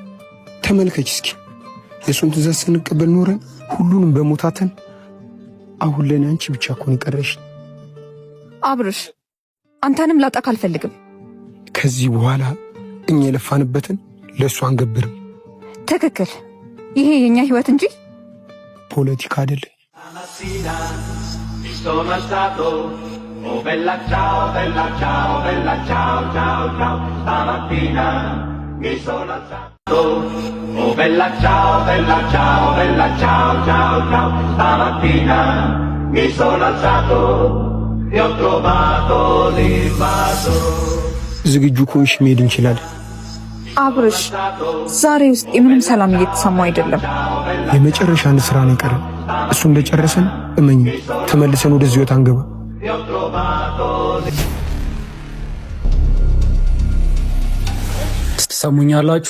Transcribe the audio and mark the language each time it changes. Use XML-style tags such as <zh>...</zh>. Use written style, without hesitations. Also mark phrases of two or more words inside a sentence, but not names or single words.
<am>ተመልከች እስኪ የሱን ትእዛዝ ስንቀበል ኖረን ሁሉንም በሞታተን አሁን ለኔ አንቺ ብቻ እኮ ነው የቀረሽ። አብርሽ አንተንም ላጣክ አልፈልግም። ከዚህ በኋላ እኛ የለፋንበትን ለሱ አንገብርም። ትክክል። ይሄ የኛ ህይወት እንጂ ፖለቲካ አይደለም።</am> <it>Oh bella ciao, bella ciao, bella ciao, ciao, ciao, stamattina mi sono alzato. Oh bella ciao, bella ciao, bella ciao, ciao, ciao, stamattina mi sono alzato e ho trovato l'invaso.</it> <am>ዝግጁ ከሆንሽ መሄድ እንችላለን። አብርሽ ዛሬ ውስጥ ምንም ሰላም እየተሰማው አይደለም። የመጨረሻ አንድ ስራ ነው የቀረን። እሱ እንደጨረሰን እመኝ ተመልሰን ወደዚህ ወጣ አንገባ። ትሰሙኛላችሁ?</am>